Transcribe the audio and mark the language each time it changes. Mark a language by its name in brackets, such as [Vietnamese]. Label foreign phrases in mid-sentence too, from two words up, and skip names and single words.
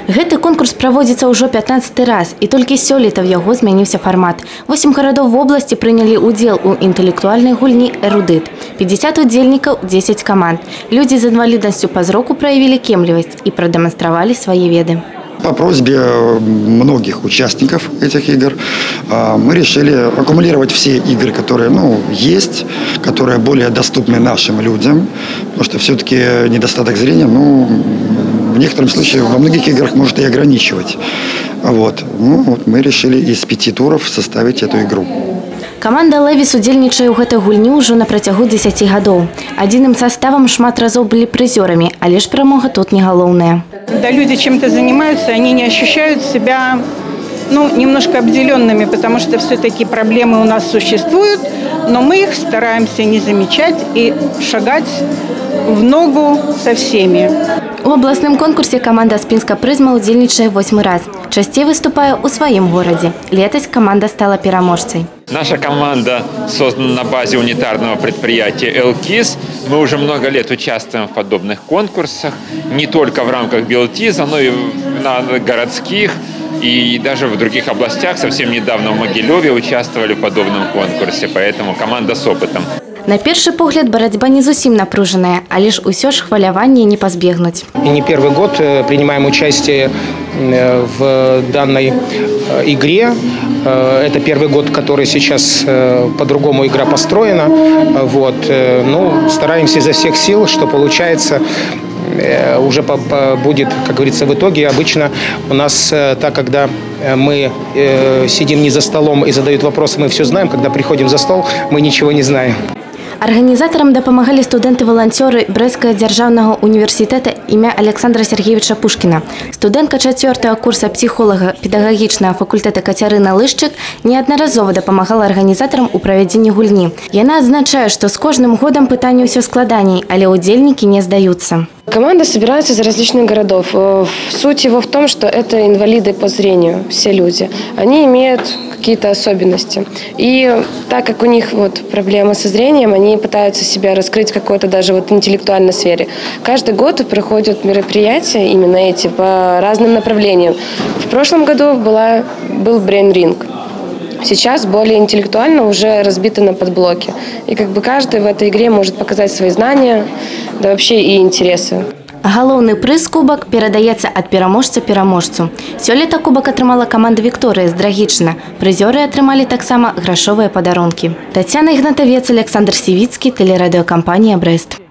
[Belarusian] Гэты конкурс праводзіцца ўжо 15 раз, і толькі сёлета ў яго змяніўся фармат. 8 гарадоў вобласці прынялі ўдзел у інтэлектуальнай гульні «Эрудыт». 50 удзельнікаў, 10 каманд. Людзі з інваліднасцю па зроку праявілі кемлівасць і прадэманстравалі свае веды. [Russian] По просьбе многих участников этих игр мы решили аккумулировать все игры, которые есть, которые более доступны нашим людям, потому что все-таки недостаток зрения, в некотором случае во многих играх может и ограничивать. Мы решили из 5 туров составить эту игру. [Belarusian] Каманда «Левіс» удзельнічае ў гэтай гульні ўжо на працягу 10 гадоў. Адзіным составам шмат разоў былі прызёрамі, але ж перамога тут не галоўная. [Russian] Когда люди чем-то занимаются, они не ощущают себя немножко обделенными, потому что все-таки проблемы у нас существуют, но мы их стараемся не замечать и шагать в ногу со всеми. [Belarusian] У абласным конкурсе команда «Спинска Призма» удзельнічае 8 раз. Часцей выступае ў сваім горадзе. Летась команда стала пераможцай. [Russian] Наша команда создана на базе унитарного предприятия «Элкиз». Мы уже много лет участвуем в подобных конкурсах, не только в рамках Белтиза, но и на городских и даже в других областях. Совсем недавно в Могилеве участвовали в подобном конкурсе, поэтому команда с опытом. [Belarusian] На першы погляд барацьба не зусім напружаная, але ж усё ж хваляванне не пазбегнуць. [Russian] И не первый год принимаем участие в данной игре. Это первый год, который сейчас по-другому игра построена. Стараемся изо всех сил, что получается. Уже будет, как говорится, в итоге. Обычно у нас так, когда мы сидим не за столом и задают вопросы, мы все знаем. Когда приходим за стол, мы ничего не знаем. [Belarusian] Арганізатарам дапамагалі студэнты-валанцёры Брэсцкага дзяржаўнага універсітэта імя Александра Сергеевича Пушкіна. Студэнтка 4-го курса псіхолага педагагічнага факультэта Кацярына Лышчык неаднаразова дапамагала арганізатарам у правядзенні гульні. Яна адзначае, што з кожным годам пытанне ўсё складаней, але удзельнікі не здаюцца. [Russian] Команда собирается из различных городов. Суть его в том, что это инвалиды по зрению, все люди. Они имеют какие-то особенности. И так как у них проблемы со зрением, они пытаются себя раскрыть в какой-то даже интеллектуальной сфере. Каждый год проходят мероприятия именно эти по разным направлениям. В прошлом году был брейн-ринг. Сейчас более интеллектуально уже разбито на подблоки. И каждый в этой игре может показать свои знания, да вообще и интересы. [Belarusian] Галоўны прыз кубак перадаецца ад пераможца пераможцу. Сёлета кубак атрымала каманда «Вікторыя» з Драгічына. Прызёры атрымалі таксама грашовыя падарункі. Тацяна Ігнатавец, Александр Сівіцкі, тэлерадыёкампанія «Брэст».